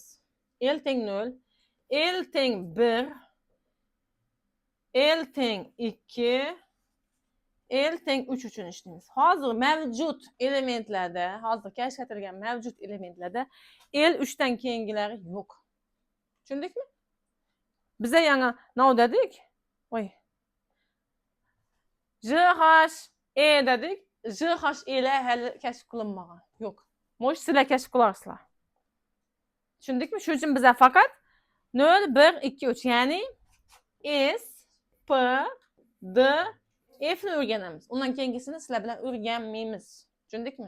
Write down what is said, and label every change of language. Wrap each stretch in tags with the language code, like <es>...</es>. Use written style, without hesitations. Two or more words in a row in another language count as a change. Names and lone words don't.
<uz>L teng 0, L teng 1, L teng 2, L teng 3 uchun ishlaymiz. Hozir mavjud elementlarda, hozir kashf etilgan mavjud elementlarda L 3 dan keyingilari yo'q. Tushundikmi? Biza yana nima dedik? Voy. JH E dedik. JH ile hali kashf qilinmagan. Yo'q. Mo'sh sizlar kashf qilarsizlar. Tushundikmi? Shuning uchun biza faqat 0, 1, 2, 3, ya'ni S, P, D, F'ni o'rganamiz. Undan keyingisini sizlar bilan o'rganmaymiz. Tushundikmi?</uz>